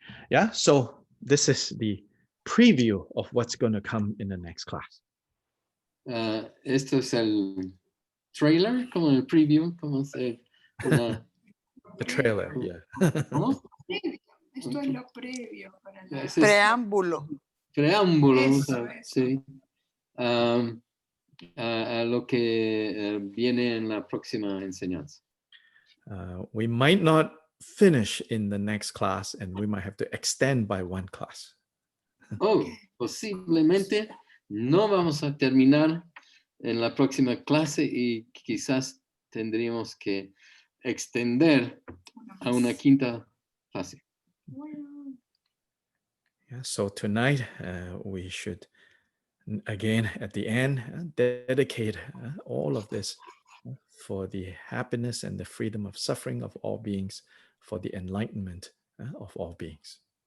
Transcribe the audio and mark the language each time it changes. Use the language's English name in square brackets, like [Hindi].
[English] Yeah, so this is the preview of what's going to come in the next class. [Spanish] Esto es el trailer, como el preview, como se [English] The trailer, yeah. [Spanish] ¿cómo? Esto es lo previo para la... Ese es Preámbulo. preámbulo, Eso. sí, a lo que viene en la próxima enseñanza. [English] We might not finish in the next class, and we might have to extend by one class. [Spanish] Posiblemente no vamos a terminar en la próxima clase y quizás tendríamos que extender a una quinta fase. [English] Yeah, so tonight we should, again, at the end, dedicate all of this for the happiness and the freedom of suffering of all beings, for the enlightenment of all beings.